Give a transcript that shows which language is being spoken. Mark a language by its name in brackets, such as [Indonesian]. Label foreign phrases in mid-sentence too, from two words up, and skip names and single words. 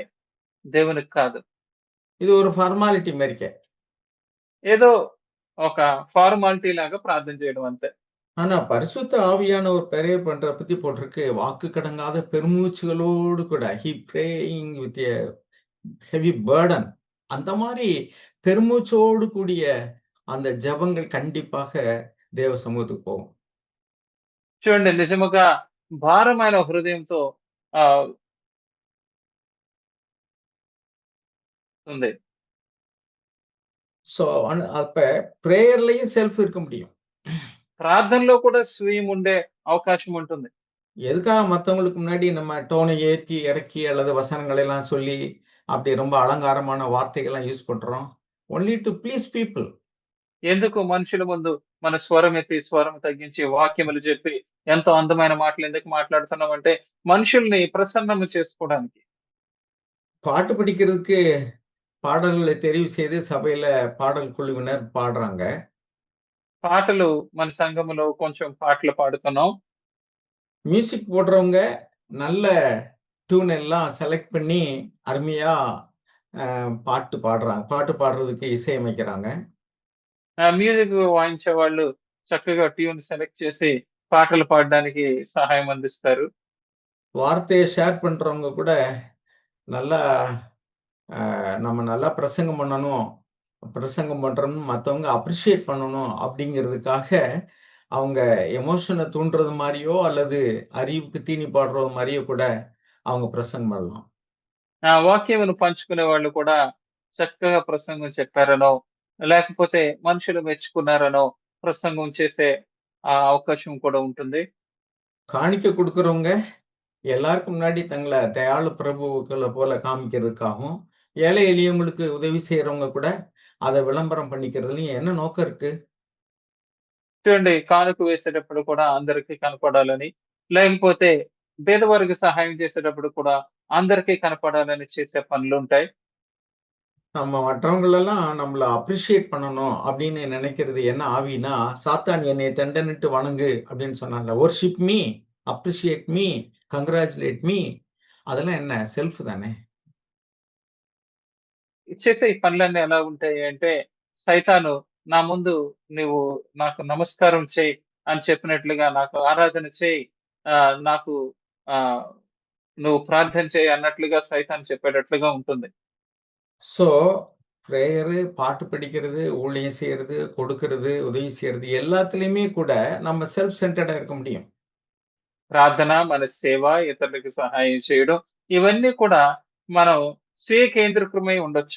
[Telugu] దేవునికి కాదు. [Tamil] இது ஒரு ஃபார்மாலிட்டி மாரிக்க. [Telugu] ఏదో ఒక ఫార్మాలిటీ లాగా ప్రార్థన చేయడం అంతే. [Tamil] ஆனா, பரிசுத்த ஆவியானவர் பிரேயர் பண்றத பத்தி போட்டிருக்கு. வாக்கு கடங்காத பெருமூச்சுகளோடு கூட [English] he praying with a heavy burden. [Tamil] அந்த மாரி பெருமூச்சோடு கூடிய அந்த ஜெபங்கள் கண்டிப்பாக தேவ சமூகத்துக்கு போகும். [Telugu] చూడండి నిజముగా భారమైన హృదయంతో ఆహ్, ఉంది. [Tamil] ஸோ அப்ப பிரேயர்லயும் செல்ஃப் இருக்க முடியும். [Telugu] ప్రార్థనలో కూడా స్వీయం ఉండే అవకాశం ఉంటుంది. [Tamil] எதுக்காக மத்தவங்களுக்கு முன்னாடி நம்ம டோனை ஏத்தி, இறக்கி அல்லது வசனங்களை எல்லாம் சொல்லி, அப்படி ரொம்ப அலங்காரமான வார்த்தைகள்லாம் யூஸ் பண்றோம்? [English] only to please people. [Telugu] ఎందుకు మనుషుల ముందు మన స్వరం ఎత్తి, స్వరం తగ్గించి, వాక్యములు చెప్పి, ఎంతో అందమైన మాటలు ఎందుకు మాట్లాడుతున్నామంటే, మనుషుల్ని ప్రసన్నము చేసుకోవడానికి. [Tamil] பாட்டு படிக்கிறதுக்கு பாடல்களை தெரிவு செய்து சபையில பாடல் குழுவினர் பாடுறாங்க. [Telugu] పాటలు మన సంఘములో కొంచెం పాటలు పాడుతున్నాం. [Tamil] மியூசிக் போடுறவங்க நல்ல டியூன் எல்லாம் செலக்ட் பண்ணி அருமையா பாட்டு பாடுறாங்க. பாட்டு பாடுறதுக்கு இசையமைக்கிறாங்க. [Telugu] మ్యూజిక్ వాయించేవాళ్ళు చక్కగా ట్యూన్ సెలెక్ట్ చేసి పాటలు పాడడానికి సహాయం అందిస్తారు. [Tamil] வார்த்தைய ஷேர் பண்றவங்க கூட நல்லா நம்ம நல்லா பிரசங்கம் பண்ணணும். பிரசங்கம் பண்றோம்னு மத்தவங்க அப்ரிஷியேட் பண்ணணும் அப்படிங்கிறதுக்காக அவங்க எமோஷனை தூண்டுறது மாதிரியோ அல்லது அறிவுக்கு தீனி பாடுறது மாதிரியோ கூட அவங்க பிரசங்கம் பண்ணலாம். [Telugu] ఆ వాక్యమును పంచుకునే వాళ్ళు కూడా చక్కగా ప్రసంగం చెప్పారనో, లేకపోతే మనుషులు మెచ్చుకున్నారనో ప్రసంగం చేసే అవకాశం కూడా ఉంటుంది. [Tamil] காணிக்கை கொடுக்கறவங்க எல்லாருக்கும் முன்னாடி தங்களை தயாளு பிரபுக்களை போல காமிக்கிறதுக்காகவும், ஏழை எளியவங்களுக்கு உதவி செய்யறவங்க கூட அதை விளம்பரம் பண்ணிக்கிறதுலயும் என்ன நோக்கம் இருக்கு? [Telugu] చూడండి, కానుక వేసేటప్పుడు కూడా అందరికీ కనపడాలని, లేకపోతే పేదవారికి సహాయం చేసేటప్పుడు కూడా అందరికీ కనపడాలని చేసే పనులుంటాయి. [Tamil] நம்ம மற்றவங்களெல்லாம் நம்மள அப்ரிஷியேட் பண்ணணும் அப்படின்னு நினைக்கிறது என்ன ஆவின்னா, சாத்தான் என்னை தண்டனிட்டு வணங்கு அப்படின்னு சொன்னான்ல. [English] worship me, appreciate me, congratulate me [Tamil] அதெல்லாம் என்ன செல்ஃப் தானே. [Telugu] చేసే ఈ పనులన్నీ ఎలా ఉంటాయి అంటే, సైతాను నా ముందు నువ్వు నాకు నమస్కారం చెయ్యి అని చెప్పినట్లుగా, నాకు ఆరాధన చెయ్యి, నాకు ఆహ్, నువ్వు ప్రార్థన చెయ్యి అన్నట్లుగా సైతాను చెప్పేటట్లుగా ఉంటుంది. [Tamil] ஸோ பிரேயரு, பாட்டு படிக்கிறது, ஊழியம் செய்யறது, கொடுக்கிறது, உதவி செய்யறது எல்லாத்துலயுமே கூட நம்ம [English] self centered [Tamil] இருக்க முடியும். [Telugu] ప్రార్థన, మన సేవ, ఇతరులకు సహాయం చేయడం, ఇవన్నీ కూడా మనం స్వీయ కేంద్రీకృతమై ఉండొచ్చు.